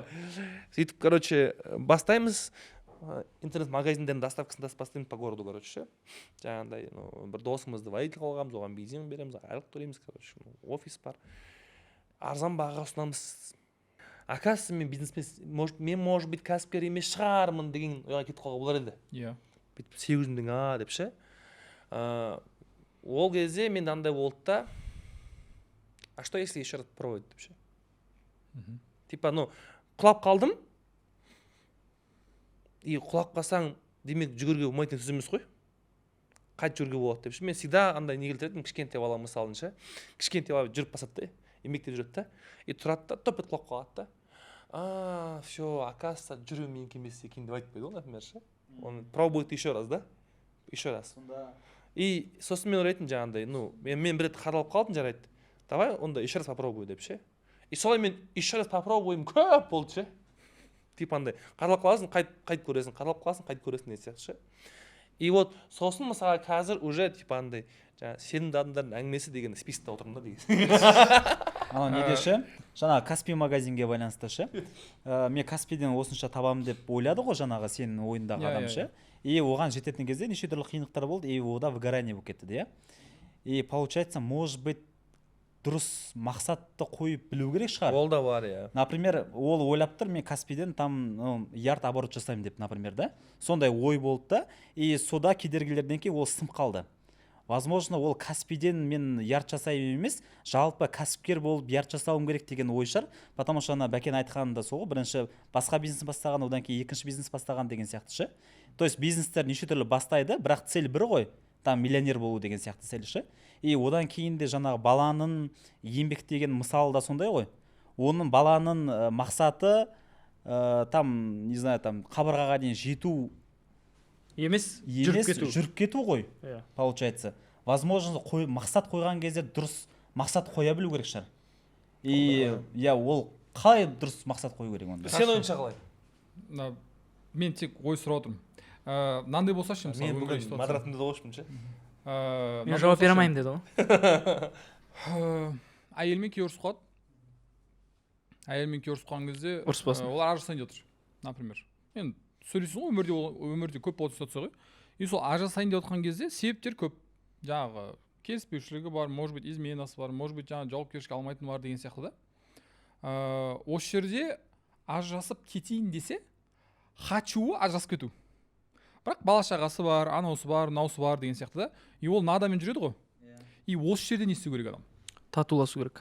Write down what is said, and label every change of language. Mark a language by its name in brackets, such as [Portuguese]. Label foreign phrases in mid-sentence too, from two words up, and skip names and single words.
[Kazakh] Сөйтіп, короче, бастаймыз. Интернет-магазиндердің доставкасын бастаймыз [Russian] по городу, [Kazakh] короче ше. Жаңағыдай, бір досымызды водитель қылғанбыз, оған бензин береміз, айлық төлейміз, короче, офис бар. Арзан бағаға ұсынамыз. Оказывается, мен бизнесмен, мен [Russian] может быть [Kazakh] кәсіпкер емес шығармын деген ойға кетіп қалуға болар еді. Иә. Бүйтіп 800 мың деп ше. Ол кезде мен андай болды да. [Russian] А что если еще раз попробовать деп ше. [Kazakh] Типа, құлап қалдым. И құлап қалсаң, демек жүгіруге болмайтын сөз емес қой. Қайт жүгіруге болады деп ше. Мен всегда андай не келтіретінмін, кішкентай бала мысалын ше. Кішкентай бала жүріп басады да. Емектеп жүреді да. И тұрады да, топ етіп құлап қалады да. Все, оказывается, жүру менікі емес екен деп айтпайды ғой, например ше. [Russian] Он пробует еще раз, да? Еще раз. [Kazakh] И сосын мен ойлайтын жаңағындай, мен бір рет қадалып қалдым, жарайды. Давай, онда [Russian] еще раз попробуй [Kazakh] деп ше. И солай мен [Russian] еще раз попробуем [Kazakh] көп болды ше. Типа андай, қадалып қаласың, қайт көресің, қадалып қаласың, қайт көресің деген сияқты ше. И вот сосын мысалы қазір уже типа андай, жаңағы сенімді адамдардың әңгімесі деген спискте отырмын да деген. Анау неде ше, жаңағы Каспи магазинге байланысты ше. Мен Каспиден осынша табамын деп ойлады ғой жаңағы сенің ойындағы адам ше. И оған жететін кезде неше түрлі қиындықтар болды, и ода выгорание болып кетті де. [Russian] И получается, может быть, [Kazakh] дұрыс мақсатты қойып білу керек шығар. Ол да бар, иә. Например, ол ойлап тұр, мен Каспиден там ярд оборот жасаймын деп, например, да. Сондай ой болды да, и сода кедергілерден кейін ол сынып қалды. Возможно, ол Каспиден мен ярд жасаймын емес, жалпы кәсіпкер болып ярд жасауым керек деген ой шығар. Потому что ана Бәкен айтқаны да сол, бірінші басқа бизнес бастаған, одан кейін екінші бизнес бастаған деген сияқты ше. То есть бизнестер неше түрлі бастайды, бірақ цель бір ғой, там миллионер болу деген сияқты цель ше. И одан кейін де жаңағы баланың еңбектеген мысалы да сондай ғой. Оның баланың мақсаты там, [Russian] не знаю, [Kazakh] там қабырғаға дейін жету емес, жүріп кету ғой. Получается. Возможно, мақсат қойған кезде дұрыс мақсат қоя білу керек шығар. И ол қалай дұрыс мақсат қою керек онда? Сен ойынша қалай? Мен тек ой сұрап отырмын. Мынандай болса ше, мысалы, мен бүгін модераторымды да қойшпын ше. Мен жауап бере алмаймын деді ғой. Әйелмен күйеуі ұрысып қалады. Әйелмен күйеуі ұрысып қалған кезде олар ажырасайын деп отыр, например. Енді сөйлейсің ғой, өмірде көп болады ситуация ғой. И сол ажырасайын деп отқан кезде себептер көп. Жаңағы келіспеушілігі бар, [Russian] может быть, [Kazakh] изменасы бар, [Russian] может быть, [Kazakh] жаңағы жауапкершілік алмайтын бар деген сияқты да. Осы жерде ажырасып кетейін десе, хачуы ажырасып кету. Бірақ бала шағасы бар, анаусы бар, мынаусы бар деген сияқты да. И ол надамен жүреді ғой. И осы жерде не істеу керек адам? Татуласу керек.